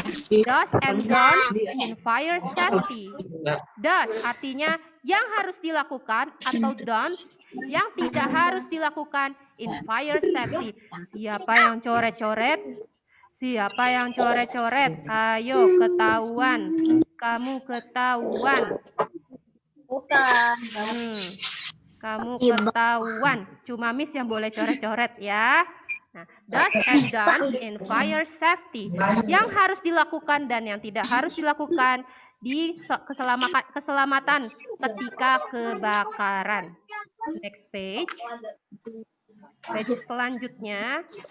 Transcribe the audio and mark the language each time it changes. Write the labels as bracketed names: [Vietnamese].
[English] Do's and don'ts in fire safety. [Indonesian] Do's artinya yang harus dilakukan atau don'ts yang tidak harus dilakukan [English] in fire safety. [Indonesian] Siapa yang coret-coret? Siapa yang coret-coret? Ayo ketahuan. Kamu ketahuan. Bukan. Kamu ketahuan. Cuma Miss yang boleh coret-coret ya. [English] Nah, do's and don'ts in fire safety. [Indonesian] Yang harus dilakukan dan yang tidak harus dilakukan di keselamatan ketika kebakaran. [English] Next page. [Indonesian] Page selanjutnya.